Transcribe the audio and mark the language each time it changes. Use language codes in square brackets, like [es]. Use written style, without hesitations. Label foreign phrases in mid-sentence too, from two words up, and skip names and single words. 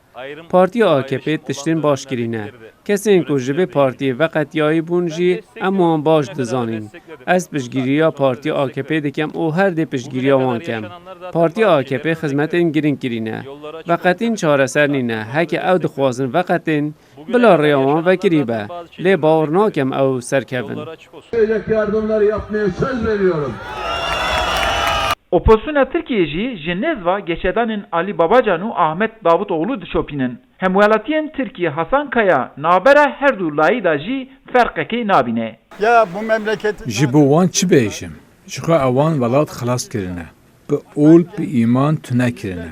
[ku] Partiya AKP tiştên baş kirîne. Kesên ku ji vê partiyê veqetiyayî bûn jî em wan baş dizanîn. Ez piştgiriya Partiya AKP dikim û her dê piştgiriya wan kem. Partiya AKP xizmetên girîng kirîne. Veqetîn çareser nîne. Heke ew dixwazin veqetin, bila rêya wan vekirîbe. Lê bawer nakem ew serkevin. [tr] Gelecek yardımları yapmaya söz veriyorum. [ku] Opozisyona Tirkiye jî ji nezva geşedanên Alî Babacan û Ahmet Davutoğlu dişopînin. Hemwelatiyên Tirkiye Hasan Kaya nabera her du layî da jî ferqekê nabîne. [tr] Ya bu memleket [ku] Ji bo wan çi bêjim? Ji xwe ewan welat xilas kirine. Bi ol bi îman tune kirine.